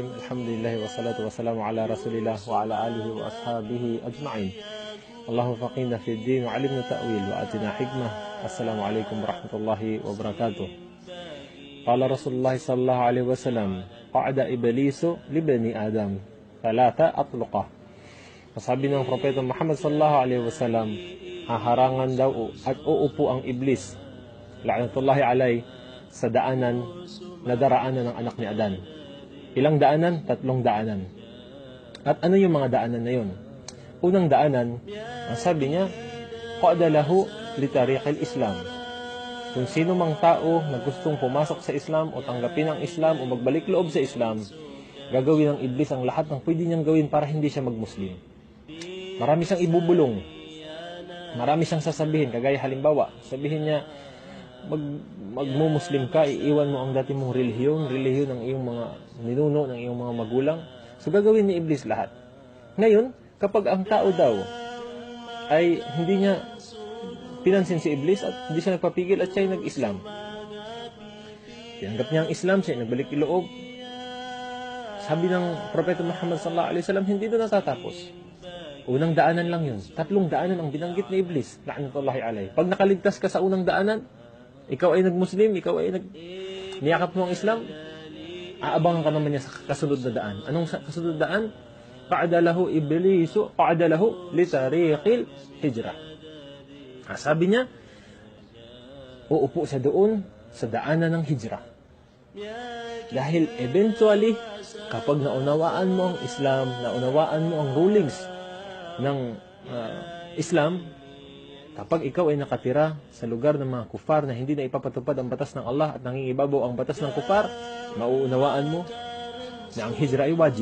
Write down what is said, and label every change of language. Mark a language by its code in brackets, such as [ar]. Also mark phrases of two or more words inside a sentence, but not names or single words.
[ar] الحمد لله والصلاة والسلام على رسول الله وعلى آله وأصحابه أجمعين. اللهم فقهنا في الدين وعلمنا التأويل وآتنا حكمة. السلام عليكم ورحمة الله وبركاته. قال رسول الله صلى الله عليه وسلم: قعد إبليس لبني آدم ثلاثة أطلقة. [tl] Sabi ng Propeta Muhammad [ar] صلى الله عليه وسلم, [tl] haharangan daw at uupo ang iblis, [ar] لعنة الله عليه, [tl] sa daanan na daraanan ng anak ni Adan. Ilang daanan? 3 daanan. At ano yung mga daanan na yun? Unang daanan, ang sabi niya, [ar] قعد له لطريق الإسلام. [tl] Kung sino mang tao na gustong pumasok sa Islam o tanggapin ang Islam o magbalik loob sa Islam, gagawin ng iblis ang lahat ng pwede niyang gawin para hindi siya magmuslim. Marami siyang ibubulong. Marami siyang sasabihin. Kagaya halimbawa, sabihin niya, magmumuslim ka, iiwan mo ang dati mong relihiyon ng iyong mga ninuno, ng iyong mga magulang. So gagawin ni iblis lahat. Ngayon, kapag ang tao daw ay hindi niya pinansin si iblis at hindi siya nagpapigil at siya ay nag-Islam, tinanggap niya ang Islam, siya ay nagbalik iloob. Sabi ng Propeta Muhammad [ar] صلى الله عليه وسلم, [tl] hindi doon natatapos. Unang daanan lang yun. 3 daanan ang binanggit ni iblis, [ar] لعنة الله عليه. [tl] Pag nakaligtas ka sa unang daanan, ikaw ay nag-Muslim, ikaw ay niyakap mo ang Islam, aabangan ka naman niya sa kasunod na daan. Anong kasunod na daan? [ar] قعد له إبليس، قعد له لطريق الهجرة. [tl] Sabi niya, uupo siya doon sa daanan ng hijrah. Dahil eventually, kapag naunawaan mo ang Islam, naunawaan mo ang rulings ng Islam, kapag ikaw ay nakatira sa lugar ng mga kufar na hindi na ipapatupad ang batas ng Allah at nangingibabaw ang batas ng kufar, mauunawaan mo na ang hijra ay wajib.